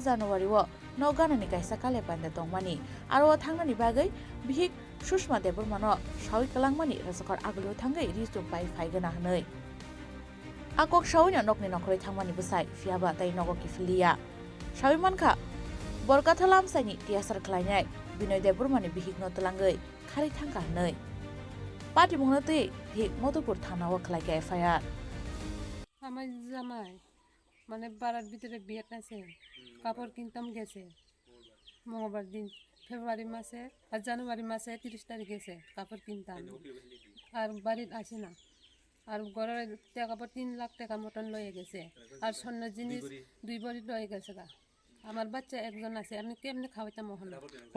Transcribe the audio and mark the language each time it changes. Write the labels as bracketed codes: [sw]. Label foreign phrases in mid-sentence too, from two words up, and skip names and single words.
[trp] January wo Noganani kaisa kale panda tongmani aro thangnani bagai bihik Sushma Debormano shawi kalangmani rasakar aglo thangai risum pai faigana hnai Akok shawnya nokni nokhoi thangmani busai fiaba tai nogo kifilia shawi manka borkathalam saini tiasar khlainai Binoy Debormani bihik no tulangai khari thangka hnai Patimungno tei bihik Modhupur Thana o khlaike FIR [bn] আমার জামাই মানে বাড়ার ভিতরে বিয়ে আছে কাপড় কিনতাম গেছে মঙ্গলবার দিন ফেব্রুয়ারি মাসে আর জানুয়ারি মাসে 30 তারিখ গেছে কাপড় কিনতাম আর বাড়ির আসে না আর ঘরের কাপড় 3 লাখ টাকা মতন লয়ে গেছে আর স্বর্ণ জিনিস 2 ভরি লয়ে গেছে আমার বাচ্চা একজন আছে আমি কেমনে খাওয়াইতাম ওখানে